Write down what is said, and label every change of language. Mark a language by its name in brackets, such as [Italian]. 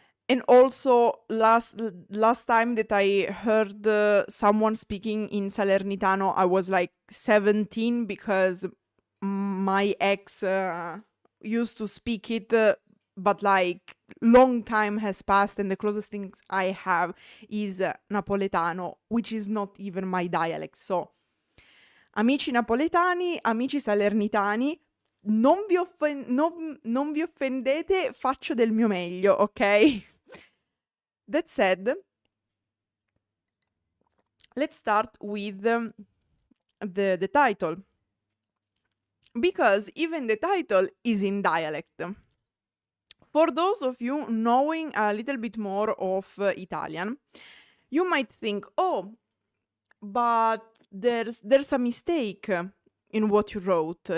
[English] And also, last time that I heard someone speaking in Salernitano, I was like 17, because my ex used to speak it, but like long time has passed, and the closest things I have is Napoletano, which is not even my dialect. [Italian] So, amici napoletani, amici salernitani, non vi offendete, faccio del mio meglio, ok? [English] That said, let's start with the title, because even the title is in dialect. For those of you knowing a little bit more of Italian, you might think, oh, but there's a mistake in what you wrote.